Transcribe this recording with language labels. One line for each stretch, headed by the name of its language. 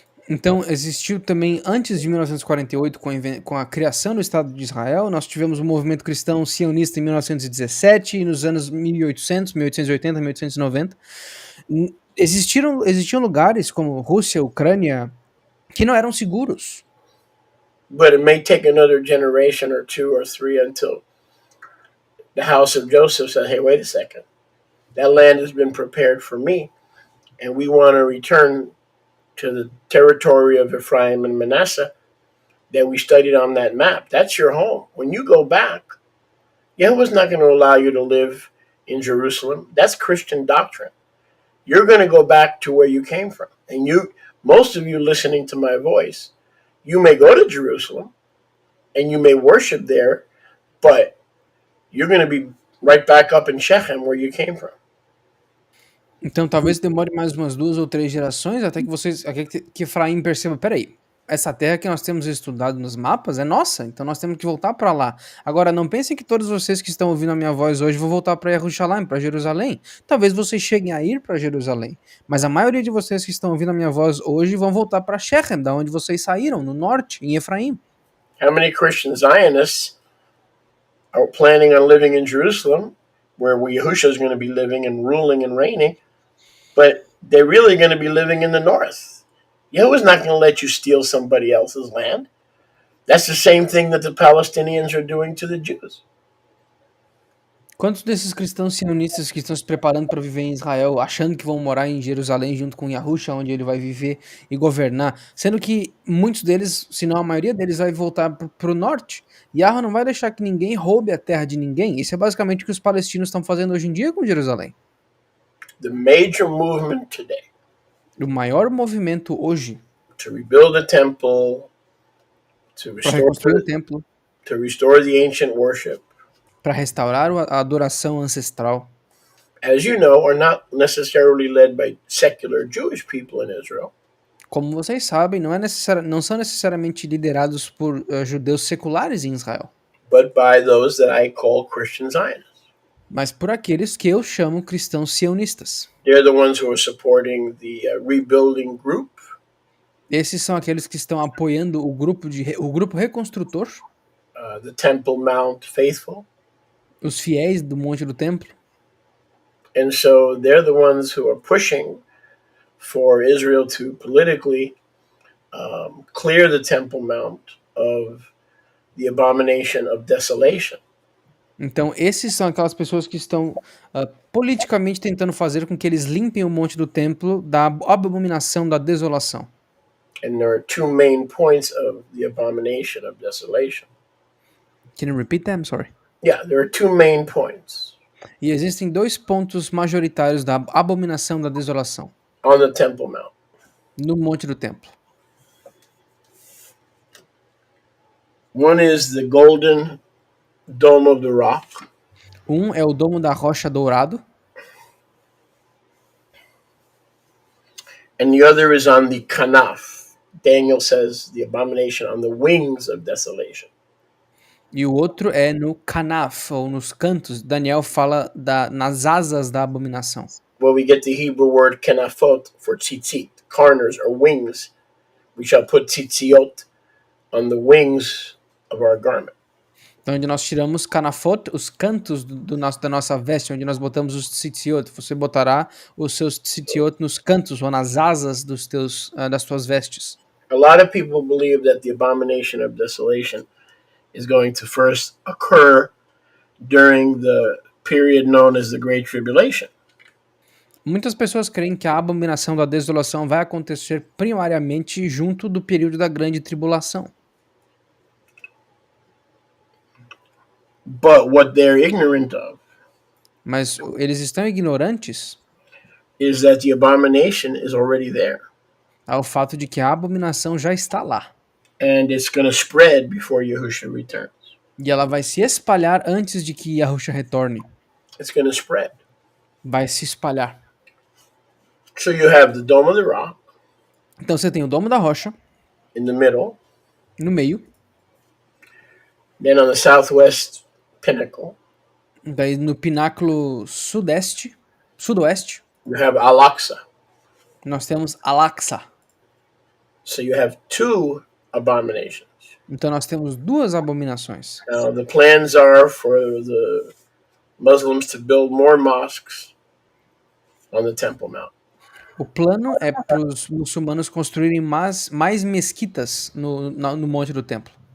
Portuguese: Então, existiu também, antes de 1948, com a criação do Estado de Israel, nós tivemos o movimento cristão sionista em 1917 e nos anos 1800, 1880, 1890. Existiam lugares como Rússia, Ucrânia, que não eram seguros.
English: But it may take another generation or two or three until the house of Joseph said, hey, wait a second. That land has been prepared for me, and we want to return to the territory of Ephraim and Manasseh that we studied on that map. That's your home. When you go back, Yahweh's not going to allow you to live in Jerusalem. That's Christian doctrine. You're going to go back to where you came from. And most of you listening to my voice, you may go to Jerusalem and you may worship there, but you're going to be right back up in Shechem where you came from.
Portuguese: Então, talvez demore mais umas 2 ou 3 gerações até que Efraim perceba, peraí, essa terra que nós temos estudado nos mapas é nossa, então nós temos que voltar para lá. Agora, não pensem que todos vocês que estão ouvindo a minha voz hoje vão voltar para Jerusalém, para Jerusalém. Talvez vocês cheguem a ir para Jerusalém, mas a maioria de vocês que estão ouvindo a minha voz hoje vão voltar para Shechem, da onde vocês saíram, no norte, em Efraim.
English: How many Christian Zionists are planning on living in Jerusalem, where Yahusha is going to be living and ruling and reigning, but they're really going to be living in the north? Yahweh's not going to let you steal somebody else's land. That's the same thing that the Palestinians are doing to the Jews.
Portuguese: Quantos desses cristãos sionistas que estão se preparando para viver em Israel, achando que vão morar em Jerusalém junto com Yahusha, onde ele vai viver e governar, sendo que muitos deles, se não a maioria deles, vai voltar para o norte? Yahweh não vai deixar que ninguém roube a terra de ninguém. Isso é basicamente o que os palestinos estão fazendo hoje em dia com Jerusalém.
English: The major movement today
Portuguese: O maior movimento hoje
English: to rebuild the temple, to
Portuguese: para reconstruir o templo,
English: restore the ancient worship,
Portuguese: para restaurar a adoração ancestral,
English: as you know, are not necessarily led by secular Jewish people in Israel.
Portuguese: como vocês sabem, não são necessariamente liderados por judeus seculares em Israel,
English: But by those that I call Christian Zionists.
Portuguese: mas por aqueles que eu chamo cristãos sionistas.
English: They're the ones who are supporting the rebuilding group.
Portuguese: Esses são aqueles que estão apoiando o grupo reconstrutor,
English: The Temple Mount Faithful.
Portuguese: os fiéis do Monte do Templo.
English: And so they're the ones who are pushing for Israel to politically clear the Temple Mount of the abomination of desolation.
Portuguese: Então, esses são aquelas pessoas que estão politicamente tentando fazer com que eles limpem o Monte do Templo da abominação da desolação.
English: And there are two main points of the abomination of desolation. Can you repeat that? I'm sorry. Yeah, there are two main points
Portuguese: E existem 2 pontos majoritários da abominação da desolação
English: on the Temple Mount.
Portuguese: no Monte do Templo.
English: One is the golden dome of the rock.
Portuguese: Um é o Domo da Rocha Dourado,
English: And the other is on the kanaf. Daniel says the abomination on the wings of desolation.
Portuguese: e o outro é no Kanaf, ou nos cantos. Daniel fala nas asas da abominação.
English: Well, we get the Hebrew word kanafot for tzitzit, corners or wings. We shall put tzitziot on the wings of our garment.
Portuguese: Então, onde nós tiramos Kanafot, os cantos da nossa veste, onde nós botamos os tzitziot. Você botará os seus tzitziot nos cantos ou nas asas das tuas vestes.
English: A lot of people believe that the abomination of desolation is going to first occur during the period known as the Great Tribulation.
Portuguese: Muitas pessoas creem que a abominação da desolação vai acontecer primariamente junto do período da grande tribulação.
English: But what they're ignorant of
Portuguese: Mas eles estão ignorantes
English: is that the abomination is already there.
Portuguese: ao fato de que a abominação já está lá.
English: And it's going to spread before Yahushua returns.
Portuguese: E ela vai se espalhar antes de que Yahushua retorne.
English: It's going to spread.
Portuguese: Vai se espalhar.
English: So you have the Dome of the Rock
Portuguese: Então você tem o Domo da Rocha
English: in the middle.
Portuguese: no meio.
English: Then on the southwest pinnacle,
Portuguese: Daí no pináculo sudoeste,
English: you have Al-Aqsa.
Portuguese: nós temos Al-Aqsa.
English: So you have two abominations.
Portuguese: Então nós temos duas abominações.
English: Now the plans are for the Muslims to build more mosques on the Temple Mount.
Portuguese: O plano é para os muçulmanos construírem mais mesquitas no Monte do Templo.